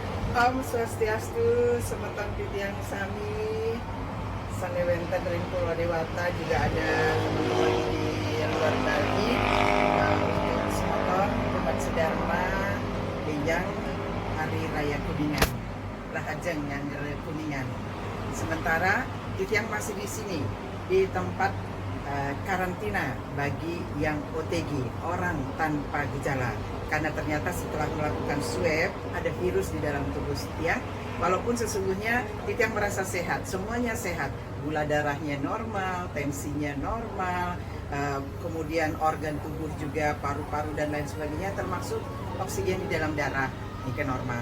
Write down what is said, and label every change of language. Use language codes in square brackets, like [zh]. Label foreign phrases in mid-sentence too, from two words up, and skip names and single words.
[ban] Om Swastiastu, semeton titiang sami, sanewenten ring Pulau Dewata [id] juga ada teman-teman di luar Bali, [ban] untuk semeton umat sedharma Benjang Hari Raya Kuningan, Rahajeng yang Raya Kuningan. [id] Sementara titiang masih di sini di tempat karantina bagi yang OTG, orang tanpa gejala, karena ternyata setelah melakukan swab ada virus di dalam tubuh Titiang. Walaupun sesungguhnya Titiang merasa sehat, semuanya sehat, gula darahnya normal, tensinya normal, kemudian organ tubuh juga paru-paru dan lain sebagainya, termasuk oksigen di dalam darah ini kan normal.